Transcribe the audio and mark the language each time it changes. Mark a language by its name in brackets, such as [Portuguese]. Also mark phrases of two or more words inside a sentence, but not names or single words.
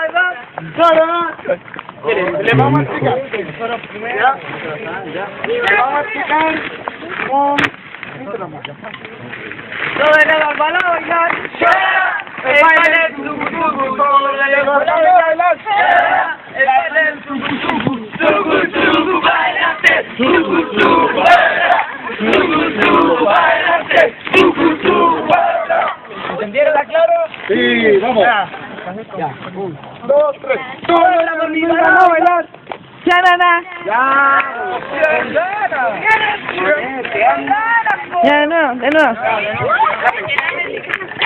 [Spanish] Miren, le vamos a explicar. ¿Ya? Le vamos a explicar con... Todo el balón a bailar. El baile del suku suku. Todo el balón a bailar. El baile del suku suku. Suku suku, bailante. Suku suku, baila. Suku suku, bailante. Suku suku, baila. ¿Entendieron la claro? Sí, vamos. Ya. 1, 2, 3. Toda la dormida a bailar. ¡Chanana! Ya. Ya, no, de nuevo.